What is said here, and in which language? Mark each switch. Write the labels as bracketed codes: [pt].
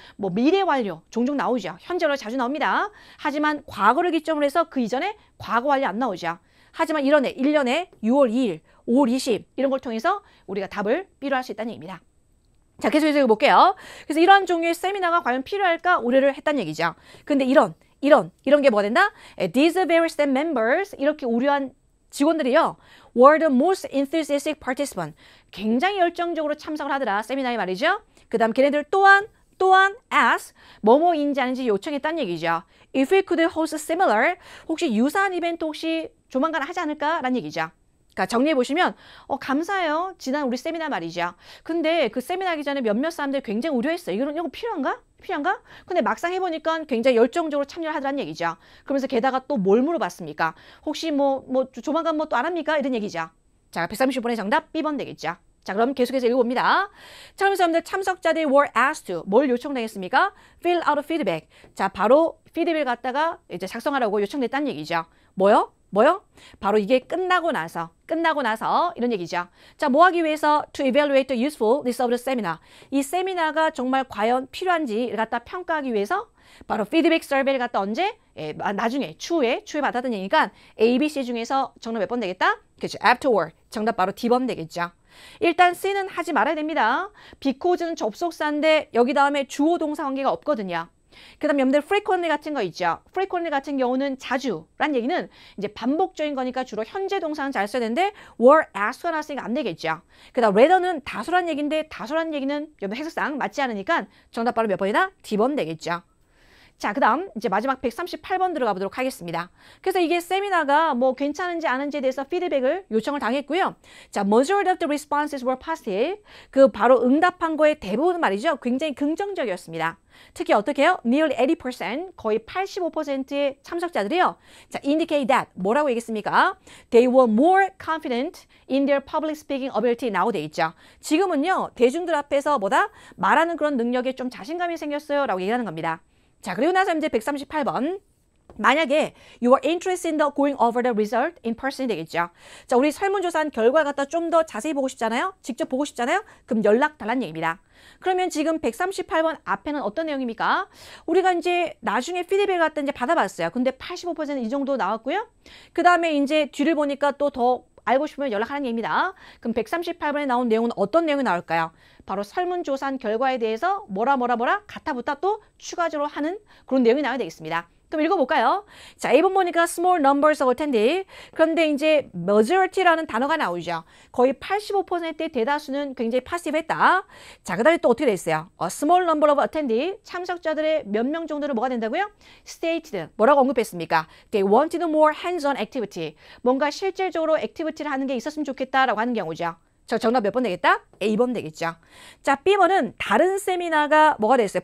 [ko] 뭐 미래 완료 종종 나오죠. 현재 완료 자주 나옵니다. 하지만 과거를 기점으로 해서 그 이전에 과거 완료 안 나오죠. 하지만 이런 1년에 6월 2일, 5월 20 이런 걸 통해서 우리가 답을 B로 할 수 있다는 얘기입니다. 자, 계속해서 읽어볼게요. 그래서 이러한 종류의 세미나가 과연 필요할까 우려를 했다는 얘기죠. 근데 이런 게 뭐가 된다? [en] These various staff members [ko] 이렇게 우려한 직원들이요. [en] were the most enthusiastic participant. [ko] 굉장히 열정적으로 참석을 하더라. 세미나에 말이죠. 그 다음 걔네들 또한 as 뭐뭐인지 아닌지 요청했다는 얘기죠. [en] If we could host similar [ko] 혹시 유사한 이벤트 혹시 조만간 하지 않을까라는 얘기죠. 그러니까 정리해보시면 감사해요. 지난 우리 세미나 말이죠. 근데 그 세미나 하기 전에 몇몇 사람들이 굉장히 우려했어요. 이거 필요한가? 근데 막상 해보니까 굉장히 열정적으로 참여를 하더라는 얘기죠. 그러면서 게다가 또 뭘 물어봤습니까? 혹시 조만간 또 안 합니까? 이런 얘기죠. 자, 130번의 정답 B번 되겠죠. 자, 그럼 계속해서 읽어봅니다. 자, 그러면서 여러분들 참석자들이 [en] were asked to [ko] 뭘 요청당했습니까? [en] fill out a feedback. [ko] 자, 바로 피드백을 갖다가 이제 작성하라고 요청됐다는 얘기죠. 뭐요? 바로 이게 끝나고 나서 이런 얘기죠. 자, 뭐 하기 위해서 [en] to evaluate the usefulness of the seminar. [ko] 이 세미나가 정말 과연 필요한지를 갖다 평가하기 위해서 바로 피드백 서베이를 갖다 언제? 나중에 추후에 받았던 얘기니까 A, B, C 중에서 정답 몇 번 되겠다? 그렇죠. afterward. 정답 바로 D번 되겠죠. 일단 C는 하지 말아야 됩니다. because는 접속사인데 여기 다음에 주어 동사 관계가 없거든요. 그 다음 여러분들 frequently 같은 거 있죠. frequently 같은 경우는 자주란 얘기는 이제 반복적인 거니까 주로 현재 동사는 잘 써야 되는데 were, as가 나왔으니까 안 되겠죠. 그 다음 rather는 다소란 얘기인데 다소란 얘기는 여러분 해석상 맞지 않으니까 정답 바로 몇 번이다? D번 되겠죠. 자, 그 다음 이제 마지막 138번 들어가 보도록 하겠습니다. 그래서 이게 세미나가 뭐 괜찮은지 아는지에 대해서 피드백을 요청을 당했고요. [en] 자, majority of the responses were positive. [ko] 그 바로 응답한 거의 대부분 말이죠. 굉장히 긍정적이었습니다. 특히 어떻게 해요? [en] Nearly 80%, [ko] 거의 85%의 참석자들이요. 자, [en] indicate that, [ko] 뭐라고 얘기했습니까? [en] They were more confident in their public speaking ability now [ko] 돼 있죠. 지금은요, 대중들 앞에서 뭐다? 말하는 그런 능력에 좀 자신감이 생겼어요. 라고 얘기하는 겁니다. 자, 그리고 나서 이제 138번. 만약에 [en] you are interested in the going over the result in person [ko] 되겠죠. 자, 우리 설문조사한 결과 갖다 좀 더 자세히 보고 싶잖아요. 직접 보고 싶잖아요. 그럼 연락 달라는 얘기입니다. 그러면 지금 138번 앞에는 어떤 내용입니까? 우리가 이제 나중에 피드백을 갖다 이제 받아봤어요. 근데 85%이 정도 나왔고요. 그 다음에 이제 뒤를 보니까 또 더 알고 싶으면 연락하는 얘기입니다. 그럼 138번에 나온 내용은 어떤 내용이 나올까요? 바로 설문조사한 결과에 대해서 뭐라 가타부타 또 추가적으로 하는 그런 내용이 나와야 되겠습니다. 그럼 읽어볼까요? 자, 1번 보니까 [en] small numbers of attendee. [ko] 그런데 이제 majority라는 단어가 나오죠. 거의 85%의 대다수는 굉장히 passive했다. 자, 그 다음에 또 어떻게 돼 있어요? [en] small number of attendee. [ko] 참석자들의 몇 명 정도는 뭐가 된다고요? [en] stated. [ko] 뭐라고 언급했습니까? [en] They wanted more hands-on activity. [ko] 뭔가 실질적으로 액티비티를 하는 게 있었으면 좋겠다라고 하는 경우죠. 저 정답 몇 번 되겠다? A번 되겠죠. 자, B번은 다른 세미나가 뭐가 됐어요?